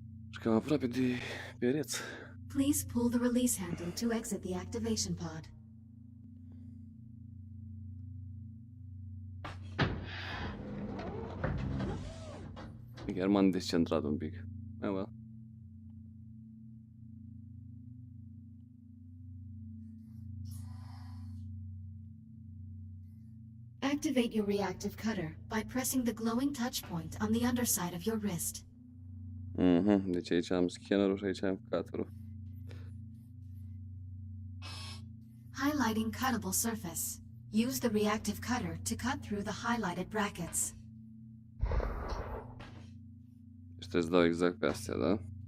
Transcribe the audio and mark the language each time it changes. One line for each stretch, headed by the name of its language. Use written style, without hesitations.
Romanian: Și cam aproape de pereți.
English: Please pull the release handle to exit the activation pod.
Romanian: Chiar m-am descentrat un pic.
English: Ah, well. Activate your reactive cutter by pressing the glowing touch point on the underside of your wrist.
Romanian: Deci aici am scannerul și aici am cutter-ul.
English: Highlighting cuttable surface. Use the reactive cutter to cut through the highlighted brackets.
Romanian: Și trebuie să dau exact pe astea, da?